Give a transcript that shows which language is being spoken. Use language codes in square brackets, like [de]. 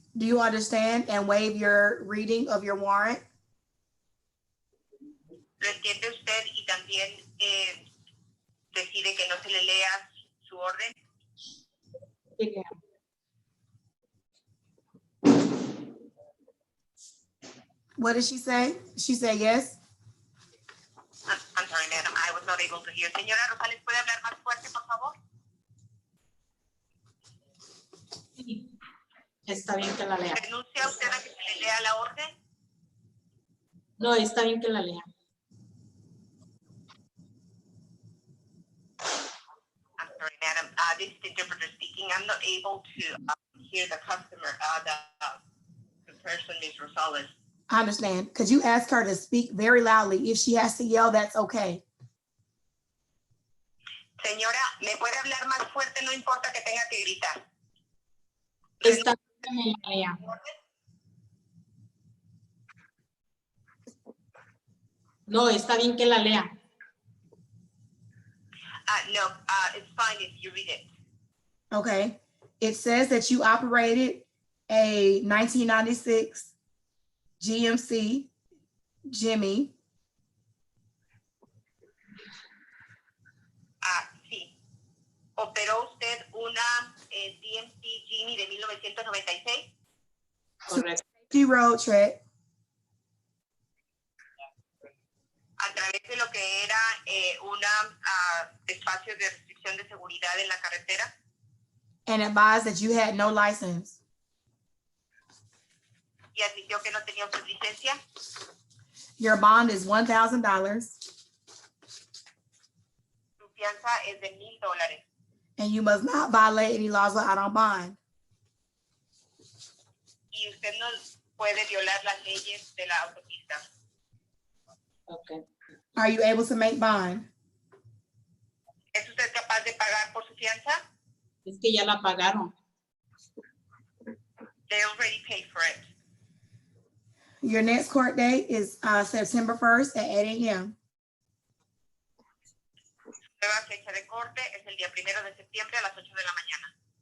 [en] Do you understand and waive your reading of your warrant? [es] ¿Lo entiende usted y también decide que no se le lea su orden? [en] yeah. What did she say? She said yes. I'm sorry, madam, I was not able to hear. [es] Señora Rosales, ¿puede hablar más fuerte, por favor? Sí. Está bien que la lea. ¿Renuncia usted a que se le lea la orden? No, está bien que la lea. [en] I'm sorry, madam, this is the interpreter speaking. I'm not able to hear the customer, the person, Ms. Rosales. I understand. Could you ask her to speak very loudly? If she has to yell, that's okay. [es] Señora, ¿me puede hablar más fuerte? No importa que tenga que gritar. Está bien que la lea. No, está bien que la lea. [en] No, it's fine if you read it. Okay. It says that you operated a 1996 GMC Jimmy. [es] Sí. ¿Operó usted una DMC Jimmy de 1996? Correcto. [en] Safety road trek [es] A través de lo que era un espacio de restricción de seguridad en la carretera. [en] and advised that you had no license. [es] Y admitió que no tenía usted licencia. [en] Your bond is $1,000 [es] Su fianza es de $1,000 [en] and you must not violate any laws out on bond. [es] y usted no puede violar las leyes de la autopista. [en] Okay. Are you able to make bond? [es] ¿Es usted capaz de pagar por su fianza? Es que ya la pagaron. [en] They already paid for it. Your next court date is September 1st at 8 a.m. [es] Nueva fecha de corte es el día 1 de septiembre a las 8 de la mañana.